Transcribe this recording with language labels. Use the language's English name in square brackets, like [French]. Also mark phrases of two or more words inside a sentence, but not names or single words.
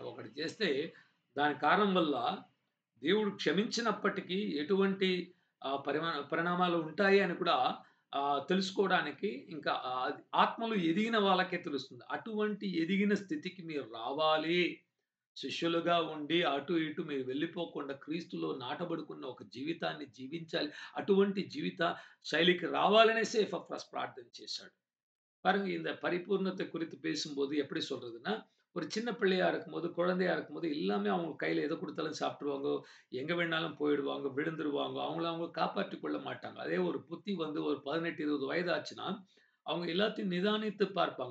[Telugu] ఒకటి చేస్తే దాని కారణం వల్ల దేవుడు క్షమించినప్పటికీ ఎటువంటి పరిణామాలు ఉంటాయి అని కూడా తెలుసుకోవడానికి ఇంకా ఆత్మలో ఎదిగిన వాళ్ళకే తెలుస్తుంది. అటువంటి ఎదిగిన స్థితికి మీరు రావాలి. శిష్యులుగా ఉండి అటు ఇటు మీరు వెళ్ళిపోకుండా క్రీస్తులో నాటబడుకున్న ఒక జీవితాన్ని జీవించాలి. అటువంటి జీవిత శైలికి రావాలనేసే ఎపఫ్రాస్ ప్రార్థన చేశాడు. [Tamil] பாருங்க, இந்த பரிபூர்ணத்தை குறித்து பேசும்போது எப்படி சொல்றதுன்னா, ஒரு சின்ன பிள்ளையா இருக்கும்போது, குழந்தையா இருக்கும்போது எல்லாமே அவங்க கையில எத குடுத்தாலும் சாப்பிட்டுருவாங்க. எங்க வேணாலும் போயிடுவாங்க, விழுந்துருவாங்க. அவங்கள அவங்க காப்பாற்றிக் கொள்ள மாட்டாங்க. அதே ஒரு புத்தி வந்து ஒரு 18, 20 வயது ஆச்சுன்னா, அவங்க எல்லாத்தையும் நிதானித்து பார்ப்பாங்க.